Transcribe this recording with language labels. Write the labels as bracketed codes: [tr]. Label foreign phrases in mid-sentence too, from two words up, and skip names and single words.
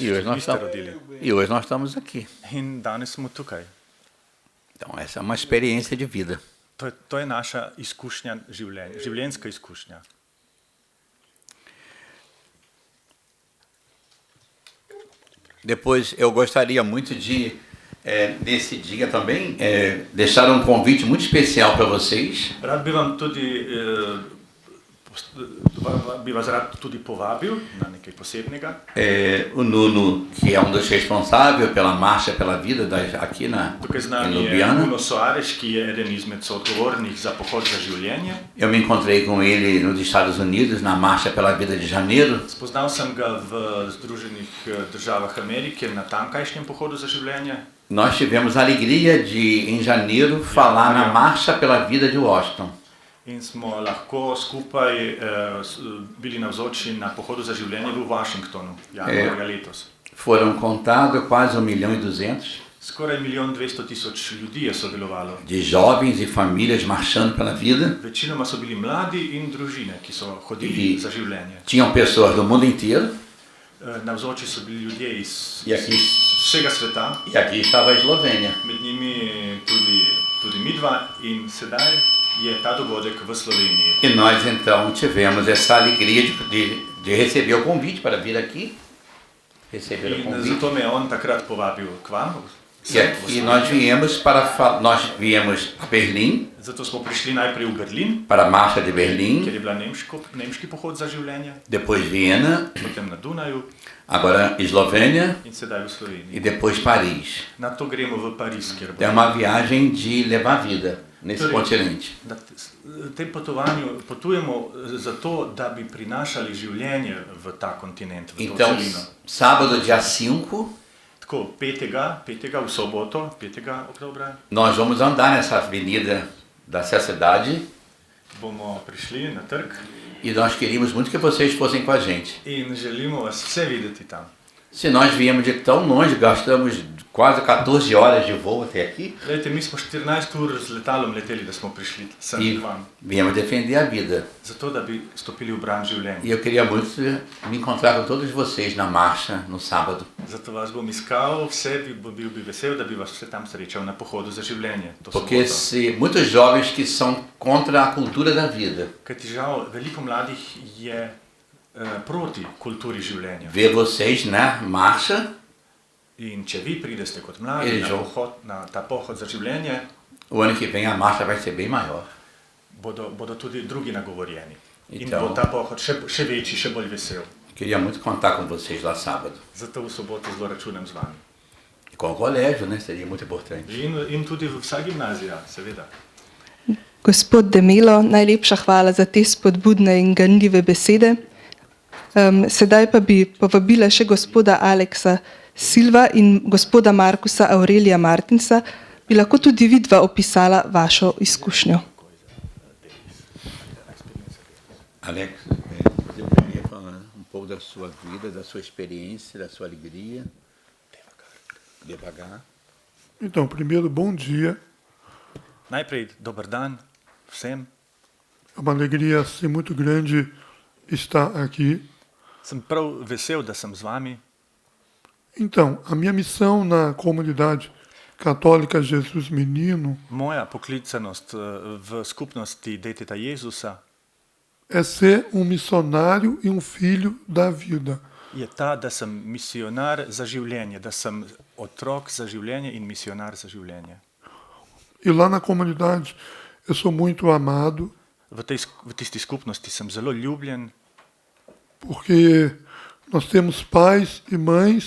[pt] E hoje, [sl] še [pt] nós [sl] niste [pt] estamos, [sl] rodili. [pt] e hoje nós estamos aqui. [sl] In danes smo tukaj. [pt] Então, essa é uma experiência de vida. [sl] To je naša izkušnja življenja, življenjska izkušnja. [pt] Depois, eu gostaria muito de, nesse dia também, deixar um convite muito especial para vocês. [sl] Rad bi vam tudi, bi vas rad tudi povabil na nekaj posebnega. [pt] O Nuno, que é um dos responsáveis pela Marcha pela Vida aqui [sl] Tukaj z [pt] em [sl] nami je Ljubljana. Nuno Soares, ki je eden izmed soodgovornih za pohod za življenje. [pt] Eu me encontrei com ele nos Estados Unidos, na Marcha pela Vida de janeiro. [sl] Spoznal sem ga v Združenih državah Amerike na tamkajšnjem pohodu za življenje. [pt] Nós tivemos a alegria de, em janeiro, falar na Marcha pela Vida de Washington. [sl] In smo lahko skupaj bili navzoči na pohodu za življenje v Washingtonu, januarja letos. [pt] Foram contados quase 1.200.000 [sl] Skoraj 1.200.000 ljudi je sodelovalo. [pt] de jovens e famílias marchando pela vida. [sl] Večinoma so bili mladi in družine, ki so hodili za življenje. [pt] Tinham pessoas do mundo inteiro [sl] Navzoči so bili ljudje iz [pt] e aqui, [sl] vsega sveta, [pt] e aqui estava a Eslovênia. [sl] med njimi tudi midva in sedaj je ta dogodek v Sloveniji. [pt] E nós então tivemos essa alegria de receber o convite para vir aqui. Receber o [sl] In [pt] convite. [sl] zato me je on takrat povabil k vam. [pt] E aqui nós viemos a Berlim, [sl] Zato smo prišli najprej v Berlin, [pt] para a Marcha de Berlim, [sl] kjer je bila nemški pohod za življenje, [pt] depois Viena, [sl] potem na Dunaju [pt] agora Eslovênia [sl] in sedaj v [pt] e [sl] Sloveniji. [pt] depois Paris. [sl] Na to gremo v Pariz, kjer bo. [pt] É uma viagem de levar vida nesse continente. [sl] Na tem potovanju potujemo zato, da bi prinašali življenje v ta kontinent, v to [pt] Então, [sl] celino. [pt] sábado, dia 5, [sl] Tako, 5. v soboto, 5. oktobra, [pt] nós vamos andar nessa avenida dessa cidade [sl] bomo prišli na trg [pt] e nós queríamos muito que vocês fossem com a gente. [sl] in želimo vas vse videti tam. [pt] Se nós viemos de tão longe, gastamos quase 14 horas de voo até aqui [sl] Glejte, mi smo 14 ur z letalom leteli, da smo prišli sem [pt] e [sl] k vam, [pt] viemos defender a vida. [sl] zato da bi stopili v bran [pt] E [sl] življenja. [pt] eu queria muito me encontrar com todos vocês na marcha no sábado. [sl] Zato vas bom iskal, bil bi vesel, da bi vas vse tam srečal na pohodu za življenje. To [pt] Porque [sl] soboto. [pt] se muitos jovens que são contra a cultura da vida, [sl] Kajti žal, veliko mladih je proti kulturi življenja. [pt] ver vocês na marcha. [sl] In če vi pridete kot mladi na ta pohod za življenje, [pt] O ano que vem a marcha vai ser bem maior. [sl] bodo tudi drugi nagovorjeni. In [pt] Então- [sl] bo ta pohod še večji, še bolj vesel. [pt] Queria muito contar com vocês lá sábado. [sl] Zato v soboto zelo računam z vami. [pt] E com o colégio, né? Seria muito importante. [sl] In tudi vsa gimnazija, seveda. Gospod Demelo, najlepša hvala za te spodbudne in ganljive besede. Sedaj pa bi povabila še gospoda Aleksa Silva in gospoda Markusa Aurelija Martinsa, bi lahko tudi vidva opisala vašo izkušnjo. [pt] Alex, você poderia falar um pouco da sua vida, da sua experiência, da sua alegria? Devagar. Então, primeiro, bom dia. [sl] Najprej dober dan vsem. [pt] É uma alegria assim, muito grande estar aqui. [sl] Sem prav vesel, da sem z vami. [pt] Então, a minha missão na comunidade católica Jesus Menino [sl] Moja poklicanost v skupnosti Deteta Jezusa [pt] é ser um missionário e um filho da vida. [sl] je ta, da sem misionar za življenje, da sem otrok za življenje in misionar za življenje. [pt] E lá na comunidade eu sou muito amado, [sl] V tisti skupnosti sem zelo ljubljen, [pt] porque nós temos pais e mães